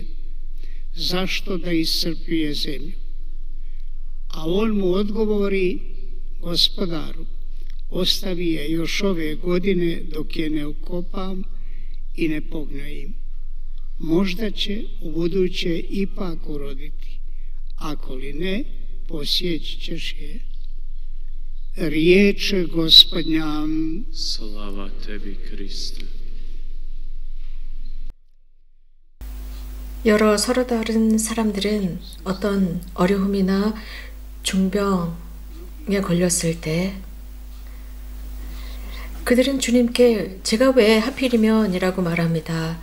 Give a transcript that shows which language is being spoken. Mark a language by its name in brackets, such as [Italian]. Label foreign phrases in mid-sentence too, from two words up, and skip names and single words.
[Croatian] Zašto da iscrpljuje zemlju? A on mu odgovori: gospodaru, ostavi je još ove godine dok je ne okopam i ne pognojim. Možda će u buduće ipak uroditi, ako li ne, posjeći ćeš je. Riječ Gospodnja. Slava tebi, Kriste. [Korean] 여러 서로 다른 사람들은 어떤 어려움이나 중병에 걸렸을 때 그들은 주님께 제가 왜 하필이면 이라고 말합니다.